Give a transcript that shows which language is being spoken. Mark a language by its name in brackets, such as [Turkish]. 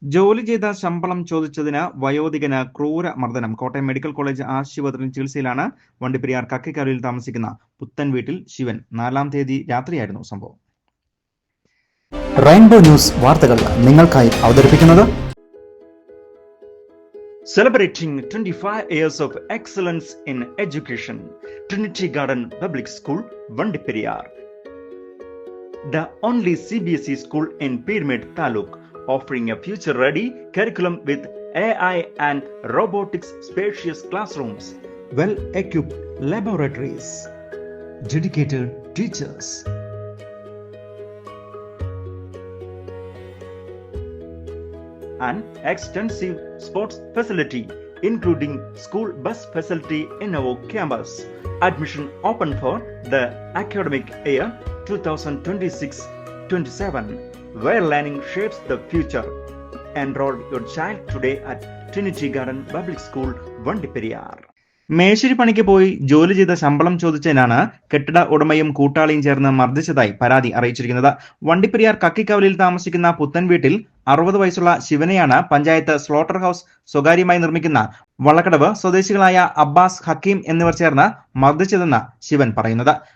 [Malayalam] ജോലി ചെയ്ത ശമ്പളം ചോദിച്ചതിന് വയോധികന് ക്രൂര മർദ്ദനം. കോട്ടയം മെഡിക്കൽ കോളേജ് ആശുപത്രിയിൽ ചികിത്സയിലാണ് വണ്ടിപ്പെരിയാർ കക്കിക്കാലിൽ താമസിക്കുന്ന പുത്തൻ വീട്ടിൽ ശിവൻ. 4-ാം തീയതി രാത്രിയായിരുന്നു സംഭവം. റെയിൻബോ ന്യൂസ് വാർത്തകൾ നിങ്ങൾക്കായി അവതരിപ്പിക്കുന്നത് [English] Celebrating 25 years of excellence in education, Trinity Garden Public School, Vandiperiyar. The only CBSE school in Pyramid Taluk, offering a future-ready curriculum with AI and robotics, spacious classrooms, well-equipped laboratories, dedicated teachers, and extensive sports facility, including school bus facility in our campus. Admission open for the academic year 2026-27, where learning shapes the future. Enroll your child today at Trinity Garden Public School, Vandiperiyar. [Malayalam] മേശിരി പണിക്ക് പോയി ജോലി ചെയ്ത ശമ്പളം ചോദിച്ചതിനാണ് കെട്ടിട ഉടമയും കൂട്ടാളിയും ചേർന്ന് മർദ്ദിച്ചതായി പരാതി അറിയിച്ചിരിക്കുന്നത്. വണ്ടിപ്പെരിയാർ കക്കിക്കവലിൽ താമസിക്കുന്ന പുത്തൻ വീട്ടിൽ 60 വയസ്സുള്ള ശിവനെയാണ് പഞ്ചായത്ത് സ്ലോട്ടർ ഹൌസ് സ്വകാര്യമായി നിർമ്മിക്കുന്ന വള്ളക്കടവ് സ്വദേശികളായ അബ്ബാസ്, ഹക്കീം എന്നിവർ ചേർന്ന് മർദ്ദിച്ചതെന്ന് ശിവൻ പറയുന്നത്.